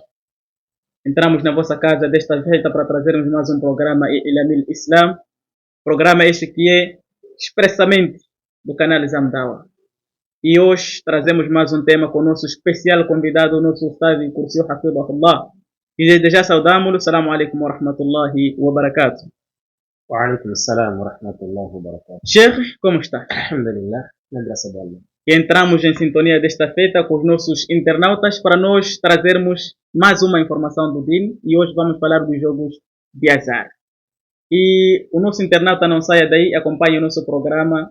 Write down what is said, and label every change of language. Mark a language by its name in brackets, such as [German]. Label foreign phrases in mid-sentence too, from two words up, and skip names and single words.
[Portuguese] Entramos na vossa casa desta feita para trazermos mais um programa Ilamil Islam. Programa este que é expressamente do canal Zamdawa. E hoje trazemos mais um tema com o nosso especial convidado, o nosso Ustad Kursi Hafidahullah. E desde já saudamos-lo. [Arabic] السلام عليكم ورحمة الله وبركاته. وعليكم السلام ورحمة الله وبركاته. [Portuguese] Sheikh, como está? Alhamdulillah, na graça de Allah. E entramos em sintonia desta feita com os nossos internautas para nós trazermos mais uma informação do Din. E hoje vamos falar dos jogos de azar. E o nosso internauta não saia daí, acompanhe o nosso programa.